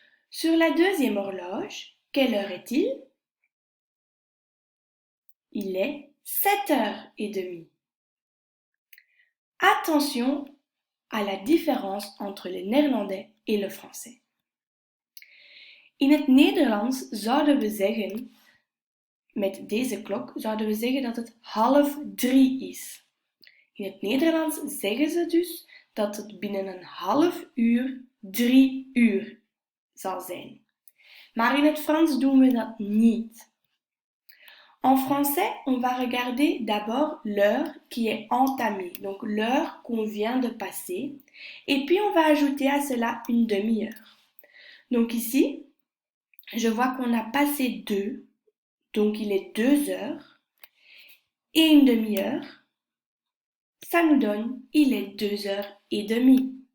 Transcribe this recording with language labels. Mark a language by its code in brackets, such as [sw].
[fr] Sur la deuxième horloge, quelle heure est-il? Il est 7 heures et demie. Attention à la différence entre le néerlandais et le français. [nl] In het Nederlands zouden we zeggen, met deze klok zouden we zeggen dat het 2:30 is. In het Nederlands zeggen ze dus dat het binnen een half uur 3 uur zal zijn. Maar in het Frans doen we dat niet. [fr] En français, on va regarder d'abord l'heure qui est entamée, donc l'heure qu'on vient de passer, et puis on va ajouter à cela une demi-heure. Donc ici, je vois qu'on a passé 2, donc il est 2 heures, et une demi-heure, ça nous donne, il est 2 heures et demie.